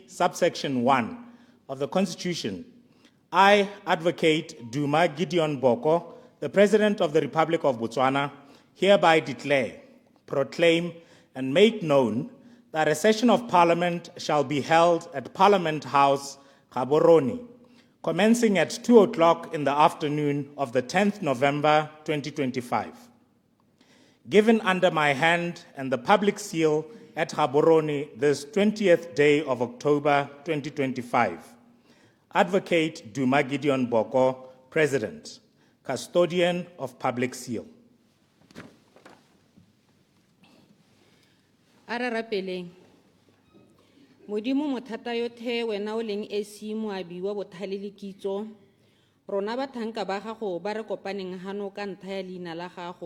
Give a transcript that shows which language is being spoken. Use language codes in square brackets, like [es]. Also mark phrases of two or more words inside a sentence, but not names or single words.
[en] subsection 1 of the Constitution, I, Advocate Duma Gideon Boko, the President of the Republic of Botswana, hereby declare, proclaim, and make known that a session of Parliament shall be held at Parliament House, Gaborone, commencing at 2 o'clock in the afternoon of the 10th November 2025. Given under my hand and the public seal at Gaborone this 20th day of October 2025. Advocate Duma Gideon Boko, President, Custodian of Public Seal. [tn] Ararapeleng. Modimo mothata yothe wena o leng esi moabi wa bothale le kitso. Rona bathanka ba gago ba re kopaneng hano ka ntlha ya leina la gago.